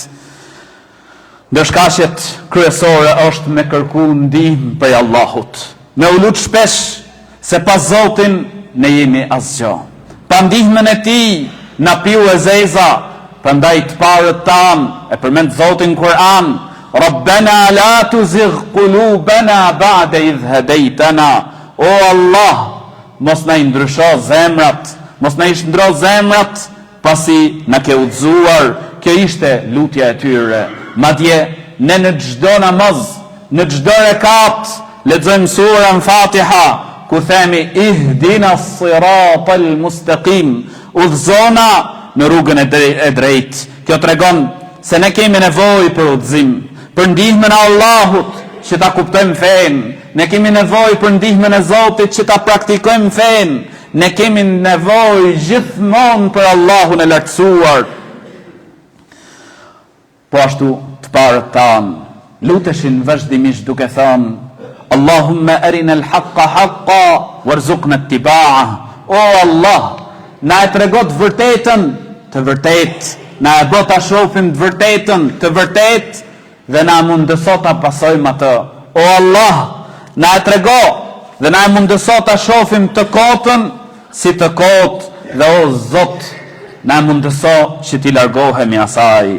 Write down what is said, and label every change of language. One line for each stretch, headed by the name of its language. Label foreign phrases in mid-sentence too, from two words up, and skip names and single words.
Albanian: Ndër shkaqet kryesore është me kërku ndihmë prej Allahut. Me u lut shpesh se pa Zotin ne jemi asgjë. Pa ndihmën e tij na piu e zeza, prandaj të parët tanë e përmend Zotin Kur'an:
Arabic: ربنا لا تزغ قلوبنا بعد إذ هديتنا.
Albanian: O Allah, mos na ndrysho zemrat, mos na ndro zemrat pasi na ke udhëzuar. Kjo ishte lutja e tyre. Madje ne në çdo namaz, në çdo rekat lexojmë surën Fatiha, ku themi
Arabic: اهدنا الصراط المستقيم,
Albanian: udhëzona në rrugën e drejtë. Kjo tregon se ne kemi nevojë për udhëzim, për ndihmën e Allahut që ta kuptojmë fen. Ne kemi nevojë për ndihmën e Zotit që ta praktikojmë fen. Ne kemi nevojë gjithmonë për Allahun e lartësuar. Po ashtu të parët tanë luteshin vazhdimisht duke thënë:
Arabic: اللهم أرنا الحق حقا وارزقنا اتباعه.
Albanian: O Allah, na e trego të vërtetën të vërtetë, na e bë ta shohim të vërtetën të vërtetë dhe na mundëso ta pasojmë atë. O Allah, na e trego dhe na e mundëso ta shohim të kotën si të kotë dhe o Zot, na e mundëso që t'i largohemi asaj.